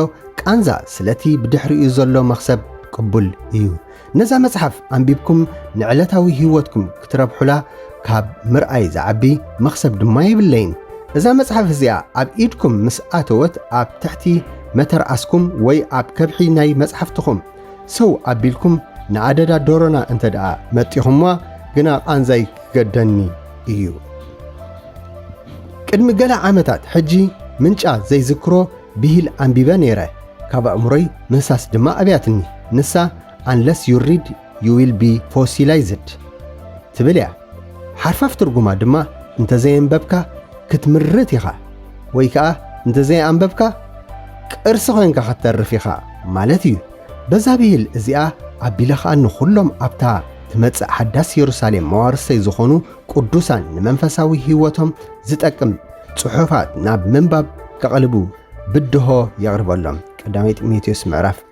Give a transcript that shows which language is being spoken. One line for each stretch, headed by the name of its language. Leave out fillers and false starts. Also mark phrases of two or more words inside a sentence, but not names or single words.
Tigrinya: ቃንዛ ስለቲ ብድሕሪኡ ዘሎ መኽሰብ ቅቡል እዩ። ነዛ መጽሓፍ አንቢብኩም ንዕለታዊ ህይወትኩም ክትረብሑላ ካብ ምርኣይ ዝዓቢ መኽሰብ ድማ የብለይን። እዛ መጽሓፍ እዚኣ ኣብ ኢድኩም ምስ ኣተወት ኣብ ትሕቲ መተርኣስኩም ወይ ኣብ ከብሒ ናይ መጽሓፍትኹም ሰው ኣቢልኩም ንኣደዳ ዶሮና እንተ ደኣ መጢኹምዋ ግና ቃንዛይ ክገደኒ እዩ። ቅድሚ ገለ ዓመታት ሕጂ ምንጫ ዘይዝክሮ ብሂል አንቢበ ነይረ። ካብ ኣእምሮይ ምህሳስ ድማ ኣብያትኒ ንሳ unless
English: you read you will be fossilized
Tigrinya: ትብል እያ። ሓርፋፍ ትርጉማ ድማ እንተዘየንበብካ ክትምርት ኢኻ ወይ ከዓ እንተዘይኣንበብካ ቅርሲ ኮይንካ ክትተርፍ ኢኻ ማለት እዩ። በዛ ብሂል እዚኣ ኣቢለ ከዓ ንኹሎም ኣብታ ትመጽእ ሓዳስ ኢየሩሳሌም መዋርሰይ ዝኾኑ ቅዱሳን ንመንፈሳዊ ህይወቶም ዝጠቅም ጽሑፋት ናብ ምንባብ ከቕልቡ ብድሆ የቕርበሎም። ቀዳማይ ጢሞቴዎስ ምዕራፍ